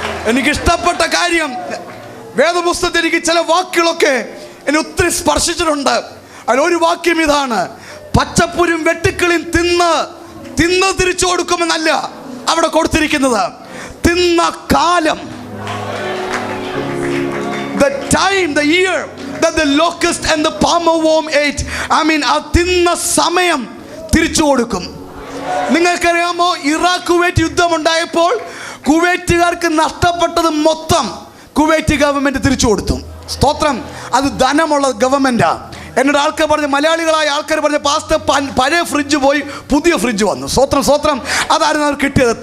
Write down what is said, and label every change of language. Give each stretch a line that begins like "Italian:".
Malayalam: എനിക്ക് ഇഷ്ടപ്പെട്ട കാര്യം, വേദപുസ്തകത്തിൽ എനിക്ക് ചില വാക്കുകളൊക്കെ എന്നെ ഒത്തിരി സ്പർശിച്ചിട്ടുണ്ട്. അതിലൊരു വാക്യം ഇതാണ്: പച്ചപ്പുരും വെട്ടിക്കിളിയും തിന്ന് തിരിച്ചു കൊടുക്കുമെന്നല്ല അവിടെ കൊടുത്തിരിക്കുന്നത്, തിന്ന കാലം.
English: The time, the year that the locust and the palmer worm ate.
Malayalam: ആ തിന്ന സമയം തിരിച്ചു കൊടുക്കും. നിങ്ങൾക്കറിയാമോ, ഇറാഖ് കുവൈറ്റ് യുദ്ധം ഉണ്ടായപ്പോൾ കുവൈറ്റുകാർക്ക് നഷ്ടപ്പെട്ടത് മൊത്തം കുവൈറ്റ് ഗവൺമെന്റ് തിരിച്ചു കൊടുത്തു. സ്തോത്രം. അത് ധനമുള്ള ഗവൺമെന്റാ. എന്നോട് ആൾക്കാർ പറഞ്ഞു, മലയാളികളായ ആൾക്കാർ പറഞ്ഞു, പാസ്റ്റർ പഴയ ഫ്രിഡ്ജ് പോയി പുതിയ ഫ്രിഡ്ജ് വന്നു. സ്വത്രം, സ്വത്രം. അതായിരുന്നു അവർ കിട്ടിയത്.